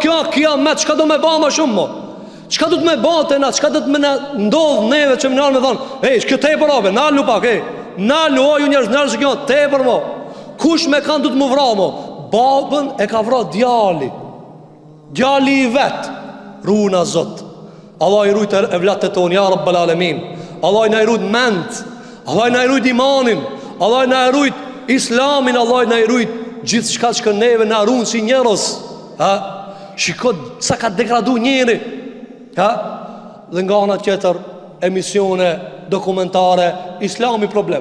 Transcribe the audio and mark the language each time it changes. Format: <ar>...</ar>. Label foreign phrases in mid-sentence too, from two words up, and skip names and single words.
<sq>Kjo kiamet, çka do me bë më shumë mo? Çka do të më bëte na, çka do të më ndodh neve që më nal me thon, "Ej, kjo tepër ove, nalu pak, ej. Nalu o ju njerëz, nalu se kjo tepër mo. Kush me kanë do të më vrarë mo?" Babën e ka vrarë djali. Djali i vet. Runa Zot. Allah i rujt evlatët tonë,</sq> <ar>يا رب العالمين.</ar> <sq>Allah na i rujt mend. Allah na i rujt imanin. Allah na i rujt islamin, Allah na i rujt gjithçka që neve na ruan si njerëz. Shiko sa ka degradu njëri. Dhe nga ana tjetër emisione dokumentare, islami problem.</sq>